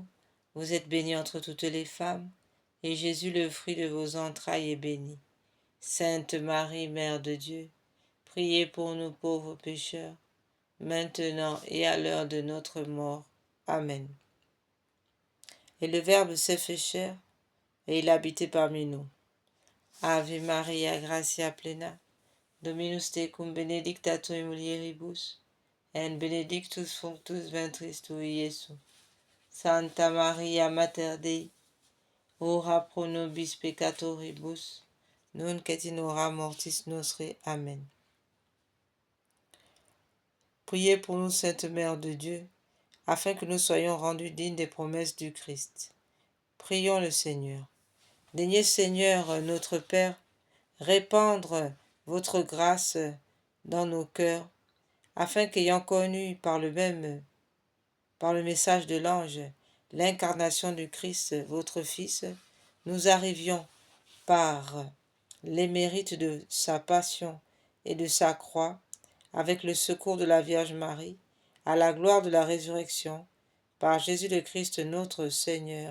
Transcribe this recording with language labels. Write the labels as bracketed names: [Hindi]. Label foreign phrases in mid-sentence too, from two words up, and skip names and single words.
[French] Vous êtes bénie entre toutes les femmes, et Jésus, le fruit de vos entrailles, est béni. Sainte Marie, Mère de Dieu, priez pour nous pauvres pécheurs, maintenant et à l'heure de notre mort. Amen. Et le Verbe s'est fait chair, et il habitait parmi nous. [Latin] Ave Maria, gratia plena, Dominus tecum, benedicta tu in mulieribus, et benedictus fructus ventris tui, Iesus. Santa Maria, Mater Dei, ora pro nobis peccatoribus, nunc et in hora mortis nostre. Amen. [French] Priez pour nous, Sainte Mère de Dieu, afin que nous soyons rendus dignes des promesses du Christ. Prions le Seigneur. Daignez, Seigneur, notre Père, répandre votre grâce dans nos cœurs, afin qu'ayant connu par le message de l'ange, l'incarnation du Christ, votre Fils, nous arrivions, par les mérites de sa passion et de sa croix, avec le secours de la Vierge Marie, à la gloire de la résurrection, par Jésus le Christ notre Seigneur.